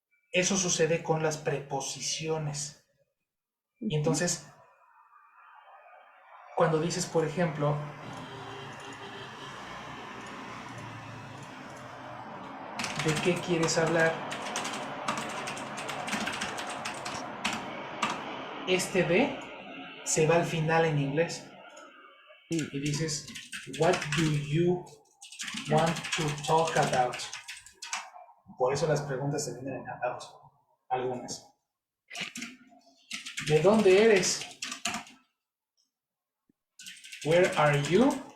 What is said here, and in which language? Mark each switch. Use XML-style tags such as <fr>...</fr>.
<es>Eso sucede con las preposiciones. Y entonces, cuando dices, por ejemplo, ¿de qué quieres hablar? Este de se va al final en inglés. Y dices,</es> <en>what do you want to talk about?</en> <es>Por eso las preguntas se vienen en about, algunas. ¿De dónde eres?</es> <en>Where are you?</en>